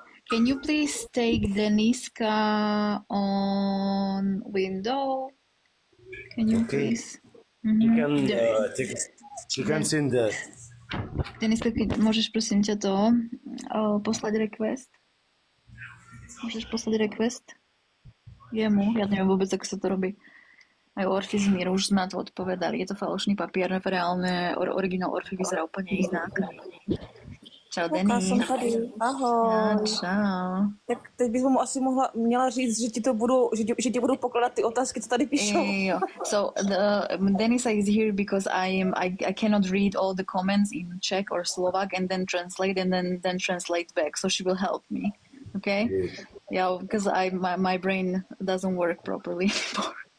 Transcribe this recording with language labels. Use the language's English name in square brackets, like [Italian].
[English] Can you please take Deniska on window? Can you please? You can take. You can send [Slovak] Deniska, môžeš prosím ťa to poslať request? Môžeš poslať request? Jemu? Ja neviem vôbec, ako sa to robí. Aj Orfi z Míru, už sme na to odpovedali. Je to falošný papier, reálne originál Orfi vyzerá úplne inak. Čau, Denny. [Czech] Já jsem tady. Ahoj. Čau. Tak teď bych mu asi měla říct, že že ti budu pokládat ty otázky, co tady píšou. [English] So Denisa is here because I cannot read all the comments in Czech or Slovak and then translate and then translate back. So she will help me. Okay? Yeah, because my brain doesn't work properly anymore.